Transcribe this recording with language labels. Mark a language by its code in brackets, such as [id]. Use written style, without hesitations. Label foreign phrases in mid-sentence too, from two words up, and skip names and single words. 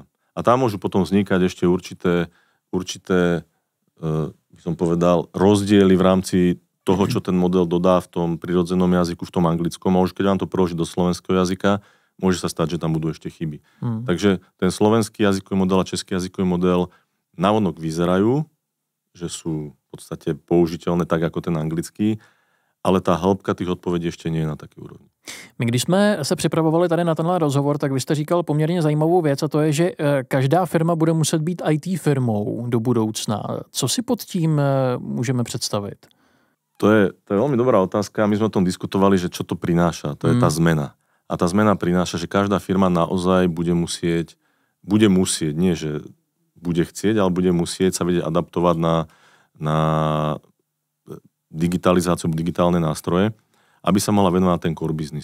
[sk] A tam môžu potom vznikať ešte určité by som povedal, rozdiely v rámci toho, čo ten model dodá v tom prirodzenom jazyku, v tom anglickom. A už keď vám to preloží do slovenského jazyka, môže sa stať, že tam budú ešte chyby. Takže ten slovenský jazykový model a český jazykový model navonok vyzerajú, že sú v podstate použiteľné tak, ako ten anglický, ale tá hĺbka [cs] těch odpovědí ještě [sk] nie je na takové úrovni. [cs] My když jsme se připravovali tady na tenhle rozhovor, tak vy jste říkal poměrně zajímavou věc a to je, že každá firma bude muset být IT firmou do budoucna. Co si pod tím můžeme představit? [sk] To je veľmi dobrá otázka. My sme o tom diskutovali, že čo to prináša. To je tá zmena. A tá zmena prináša, že každá firma naozaj bude musieť, nie že bude chcieť, ale bude musieť sa vedieť adaptovať na digitalizáciu, digitálne nástroje, aby sa mohla venovať ten [en] core business.